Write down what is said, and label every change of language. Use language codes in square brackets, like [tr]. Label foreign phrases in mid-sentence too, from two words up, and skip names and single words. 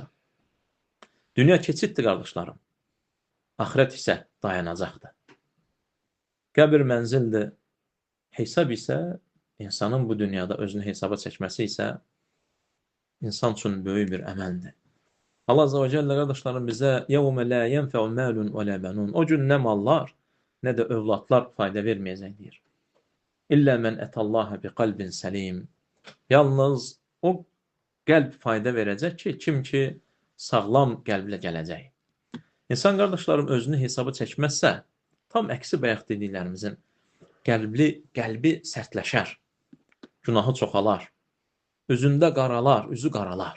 [az] Dünya keçiddir, qardaşlarım. Axirət isə dayanacaqdır. Qəbir mənzildir. Hesab isə, insanın bu dünyada özünü hesaba çəkməsi isə insan üçün böyük bir əməldir. Allah [ar] عز وجل, [az] qardaşlarım, bizə [ar] يَوْمَ لَا يَنْفَعُ مَالٌ وَلَا بَنُونَ [az] O gün nə mallar, nə də övladlar fayda verməyəcək deyir. [ar] إلا من أتى الله بقلب سليم. [az] Yalnız o qəlb fayda verəcək ki, kim ki sağlam qəlblə gələcək. İnsan, qardaşlarım, özünü hesaba çəkməzsə, tam əksi bayaq dediklərimizin qəlbi sərtləşər, günahı çoxalar, üzündə qaralar, üzü qaralar.